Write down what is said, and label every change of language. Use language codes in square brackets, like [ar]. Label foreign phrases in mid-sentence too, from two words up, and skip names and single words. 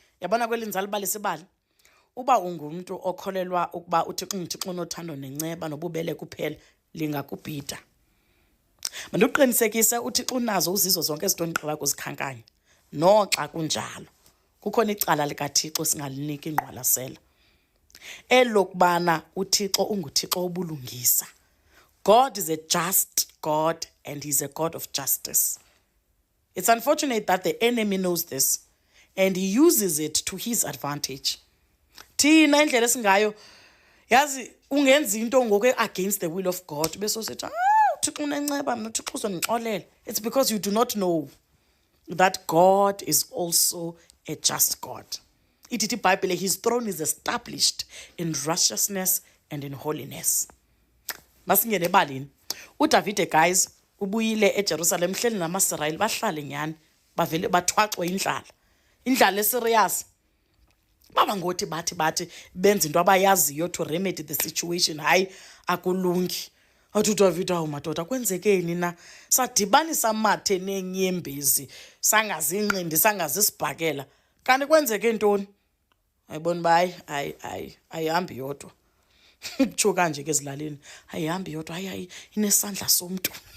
[xh] Yabona kwelinzalo balisibali. Uba ungumuntu okholelwa ukuba uThixo unothando nenceba nobubele kuphela lingakubhida. Mandiqinisekise uThixo unazo uzizo zonke izinto endigqiba kuzikhankanya. Noxa kunjalo, kukhona icala likaThixo singaliniki ingqwalasela. Elokubana uThixo unguThixo obulungisa. [en] God is a just God and he's a God of justice. It's unfortunate that the enemy knows this and he uses it to his advantage. [xh] Thina indlela esingayo yazi ungenza into ngoku [en] against the will of God [xh] bese usithi uThixo unenceba mina uThixo uzondixolela. [en] It's because you do not know that God is also a just God. [xh] Ithi iBhayibhile, [en] his throne is established in righteousness and in holiness. [xh] Masingene ebalini. uDavide guys ubuyile eJerusalem hleli namaSirayeli bahlale nyani bavele bathwaxwe indlala. Indlala eserious. Baba ngothi bathi benza into abayaziyo [en] to remedy the situation. [xh] Hayi akulungi. Athi uDavide madoda kwenzekeni na? Sadibanisa amathe nenyembezi sangazinqindi sangazisibhakela. Kanti kwenzeke ntoni? Ayibona bayi ayihambi yodwa. Kutsho kanje ke ezilalini. Ayihambi yodwa inesandla somuntu.